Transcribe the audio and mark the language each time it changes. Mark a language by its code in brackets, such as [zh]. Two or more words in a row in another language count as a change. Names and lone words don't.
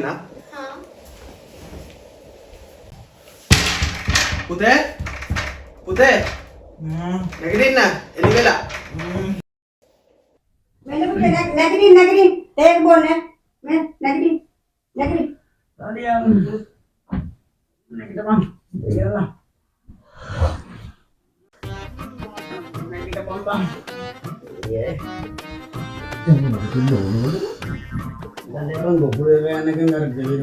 [si] හා. පුතේ. පුතේ. නැගිටින්න. එළි වෙලා. මෙන්න පුතේ නැගිටින්න. තේක බොන්නේ. මේ නැගිටින්න. නැගිටින්න. [id] Kalian naik depan, iyalah. Naik depan bang. Iya. Dan dia bang gue boleh bayar kan nggak jadi.